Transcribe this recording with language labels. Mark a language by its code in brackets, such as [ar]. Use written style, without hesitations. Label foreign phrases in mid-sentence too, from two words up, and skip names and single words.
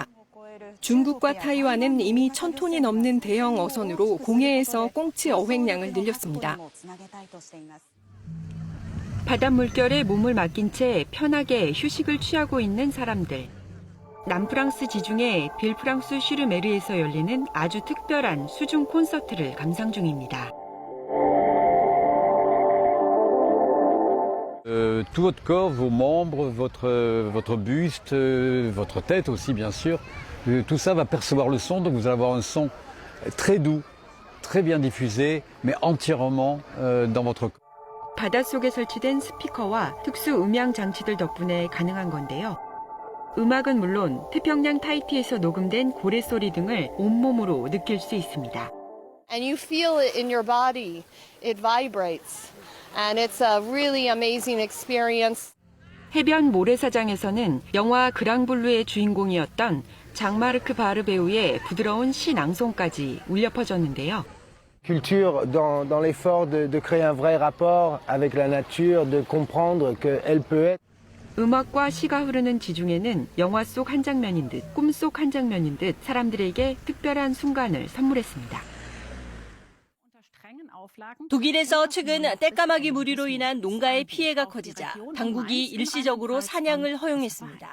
[ko] 중국과 타이완은 이미 1,000톤이 넘는 대형 어선으로 공해에서 꽁치 어획량을 늘렸습니다. 바닷물결에 몸을 맡긴 채 편하게 휴식을 취하고 있는 사람들. 남프랑스 지중해 빌프랑스 슈르메르에서 열리는 아주 특별한 수중 콘서트를 감상 중입니다. [fr] Tout votre corps, vos membres, votre buste, votre tête aussi bien sûr, tout ça va percevoir le son, donc vous allez avoir un son très doux, très bien diffusé, mais entièrement dans votre corps. [ko] 바닷속에 설치된 스피커와 특수 음향 장치들 덕분에 가능한 건데요. 음악은 물론 태평양 타히티에서 녹음된 고래 소리 등을 온몸으로 느낄 수 있습니다. [en] And you feel it in your body. It vibrates. And it's a really amazing experience. [ko] 해변 모래사장에서는 영화 그랑블루의 주인공이었던 장마르크 바르 배우의 부드러운 시 낭송까지 울려 퍼졌는데요. [fr] Culture dans l'effort de créer un vrai rapport avec la nature, de comprendre qu'elle peut être. [ko] 음악과 시가 흐르는 지중해는 영화 속 한 장면인 듯, 꿈 속 한 장면인 듯 사람들에게 특별한 순간을 선물했습니다. 독일에서 최근 떼까마귀 무리로 인한 농가의 피해가 커지자 당국이 일시적으로 사냥을 허용했습니다.